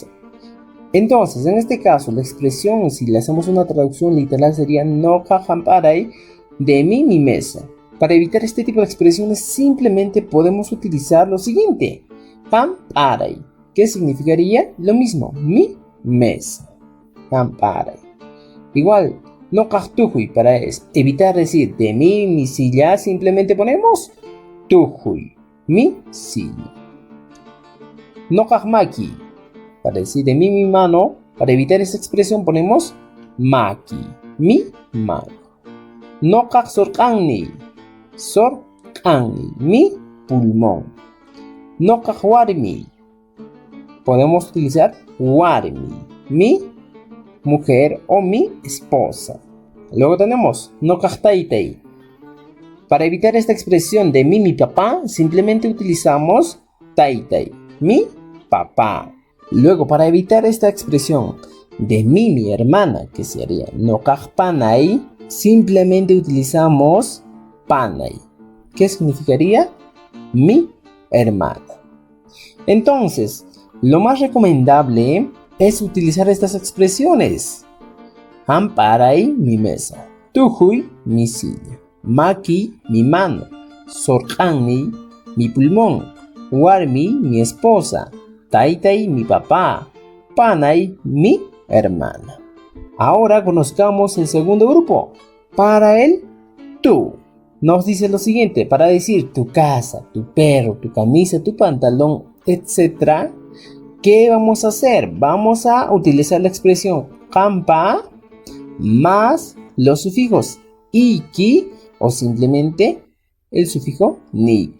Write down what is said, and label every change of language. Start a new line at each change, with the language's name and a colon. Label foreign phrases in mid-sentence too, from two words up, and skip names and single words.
Spanish: Entonces, en este caso, la expresión, si le hacemos una traducción literal, sería
Quechua: Noqa hamparay,
Spanish: de mí mi mesa. Para evitar este tipo de expresiones, simplemente podemos utilizar lo siguiente. Hamparay, que significaría lo mismo, mi mesa. Hamparay. Igual,
Quechua: Noqa tujuy,
Spanish: para evitar decir de mí mi silla, simplemente ponemos tujuy, mi silla.
Quechua: Noqa maki,
Spanish: para decir de mí mi mano, para evitar esta expresión ponemos maki, mi mano.
Quechua: Noqa sorqanni, sorqanni,
Spanish: mi pulmón.
Quechua: Noqa warmi,
Spanish: podemos utilizar warmi, mi mujer o mi esposa. Luego tenemos
Quechua: noqa taytay.
Spanish: Para evitar esta expresión de mi papá, simplemente utilizamos taytay, mi papá. Luego, para evitar esta expresión de mi hermana, que sería
Quechua: noqa panay,
Spanish: simplemente utilizamos panay, que significaría mi hermana. Entonces, lo más recomendable es utilizar estas expresiones. Hamparay, mi mesa. Tujuy, mi silla. Maki, mi mano. Sorqanni, mi pulmón. Warmi, mi esposa. Taytay, mi papá. Panay, mi hermana. Ahora conozcamos el segundo grupo. Para el tú, nos dice lo siguiente. Para decir tu casa, tu perro, tu camisa, tu pantalón, etc., ¿qué vamos a hacer? Vamos a utilizar la expresión hampa más los sufijos iki o simplemente el sufijo niki.